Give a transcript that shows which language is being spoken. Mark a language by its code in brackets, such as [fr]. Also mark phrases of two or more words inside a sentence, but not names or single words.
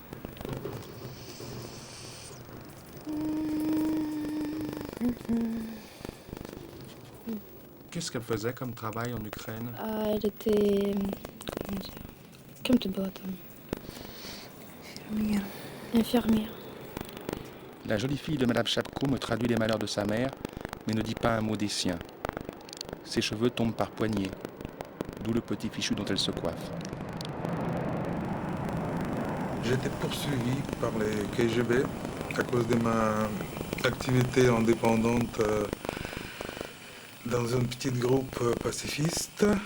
[fr] Qu'est-ce qu'elle faisait comme travail en Ukraine? Elle était... Comment dire? [ru] Кем ты была там? [fr] Infirmière. La jolie fille de Madame Chapko me traduit les malheurs de sa mère, mais ne dit pas un mot des siens. Ses cheveux tombent par poignées, d'où le petit fichu dont elle se coiffe. J'ai été poursuivi par les KGB à cause de ma activité indépendante dans un petit groupe pacifiste.